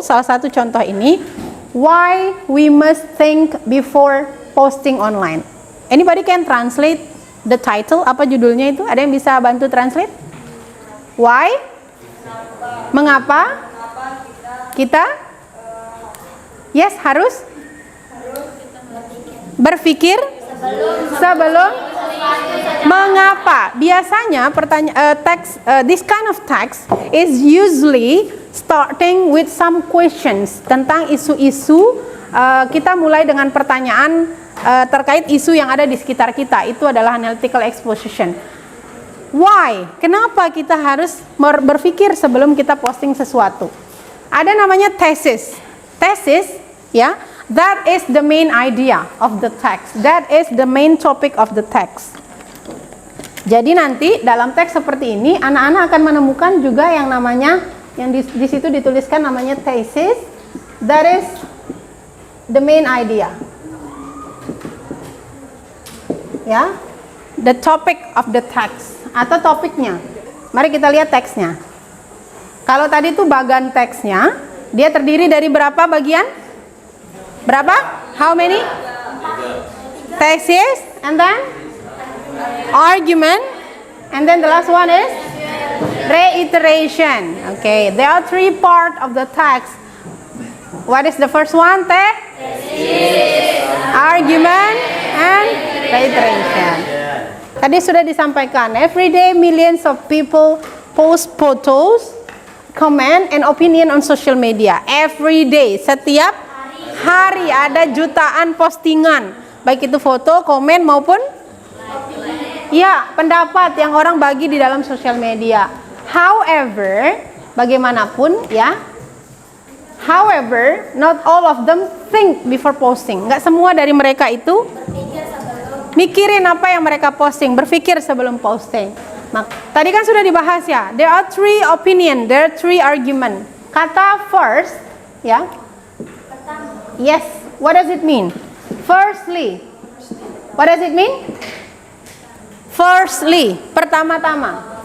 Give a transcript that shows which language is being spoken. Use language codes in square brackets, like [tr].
[id] Salah satu contoh ini. [en] Why we must think before posting online. Anybody can translate the title? [id] Apa judulnya itu? Ada yang bisa bantu translate? Why? Mengapa? Kita? Yes, harus berpikir sebelum mengapa. [en] Biasanya this kind of text is usually starting with some questions [id] tentang isu-isu. Kita mulai dengan pertanyaan terkait isu yang ada di sekitar kita. Itu adalah analytical exposition. Why? Kenapa kita harus berpikir sebelum kita posting sesuatu? Ada namanya thesis. Thesis, ya. [en] That is the main idea of the text. That is the main topic of the text. [id] Jadi nanti dalam teks seperti ini anak-anak akan menemukan juga yang namanya yang di situ dituliskan namanya thesis. [en] That is the main idea. Ya. The topic of the text [id] atau topiknya. Mari kita lihat teksnya. Kalau tadi itu bagan teksnya, dia terdiri dari berapa bagian? Berapa? [en] How many? Thesis, and then argument, and then the last one is reiteration. Okay, there are 3 parts of the text. What is the first one? Thesis, argument, and reiteration. [id] Tadi sudah disampaikan. [en] Every day millions of people post photos, comment, and opinion on social media. Every day, [id] setiap hari ada jutaan postingan, baik itu foto, komen maupun ya pendapat yang orang bagi di dalam sosial media. [en] However, [id] bagaimanapun ya, [en] however, not all of them think before posting. [id] Nggak semua dari mereka itu mikirin apa yang mereka posting, berpikir sebelum posting. Nah, tadi kan sudah dibahas ya. [en] There are 3 opinion, there are 3 argument. [id] Kata first, ya. [en] Yes, what does it mean? Firstly. What does it mean? [id] Firstly, pertama-tama.